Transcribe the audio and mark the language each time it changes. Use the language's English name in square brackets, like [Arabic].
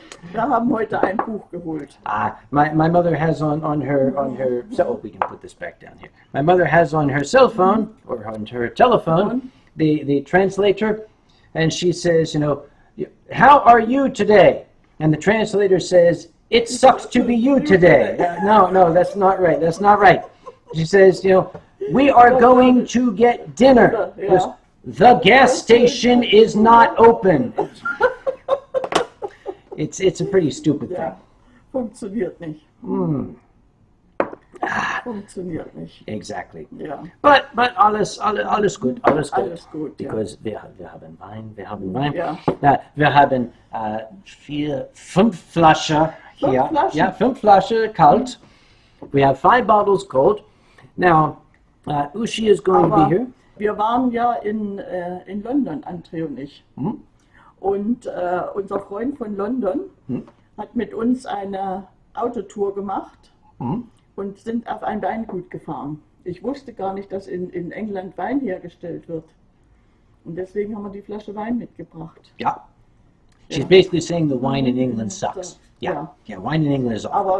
[German] Wir haben heute ein Buch geholt. [English] My mother has on her so we can put this back down here. My mother has on her cell phone or on her telephone the translator, and she says, you know, how are you today? And the translator says, it sucks to be you today. No, that's not right. That's not right. She says, you know, we are going to get dinner. Yeah. The gas station is not open. It's a pretty stupid thing. [German] Ja, funktioniert nicht. Funktioniert nicht. [English] Exactly. [German] Ja. [English] But [German] alles gut, alles gut. Alles gut, ja. [English] Because [German] wir haben Wein. Ja. Wir haben 5 Flaschen [English] here. [German] 5 Flaschen? [English] Yeah, [German] 5 Flaschen kalt. [English] We have 5 bottles cold. Now, Uschi is going to be here. [German] Wir waren ja in London, André und ich. Und unser Freund von London hat mit uns eine Autotour gemacht und sind auf ein Weingut gefahren. Ich wusste gar nicht, dass in England Wein hergestellt wird. Und deswegen haben wir die Flasche Wein mitgebracht. [English] Yeah. She's basically saying the wine in England sucks. [German] Ja. [English] Yeah, wine in England is awful.